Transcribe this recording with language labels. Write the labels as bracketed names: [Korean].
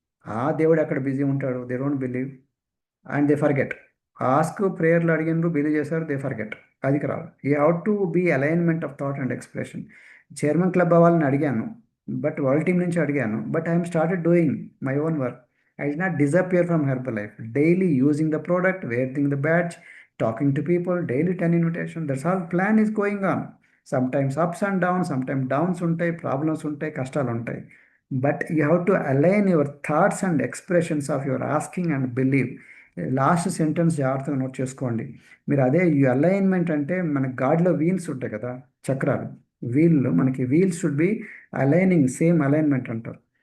[Telugu] ఆ దేవుడు అక్కడ బిజీ ఉంటాడు, [English] They don't believe and they forget. [Telugu] Ask, ప్రేయర్లు అడిగినారు, బిలీవ్ చేశారు, [English] They forget. [Telugu] అది రావాలి. [English] You have to be alignment of thought and expression. [Telugu] Chairman club అవ్వాలని అడిగాను, [English] but [Telugu] వరల్డ్ టీం నుంచి అడిగాను, [English] But I'm started doing my own work. I did not disappear from Herbalife. Daily using the product, wearing the badge, talking to people, daily 10 invitation. That's how plan is going on. Sometimes ups and downs, sometimes downs [Telugu] ఉంటాయి, problems ఉంటాయి, కష్టాలు ఉంటాయి. [English] But you have to align your thoughts and expressions of your asking and believe. [Telugu] Last sentence జాగ్రత్తగా note చేసుకోండి. మీరు అదే ఈ alignment అంటే మన గాడిలో వీల్స్ ఉంటాయి కదా, చక్రాలు, వీళ్ళు మనకి wheels should be aligning, same alignment అంటారు.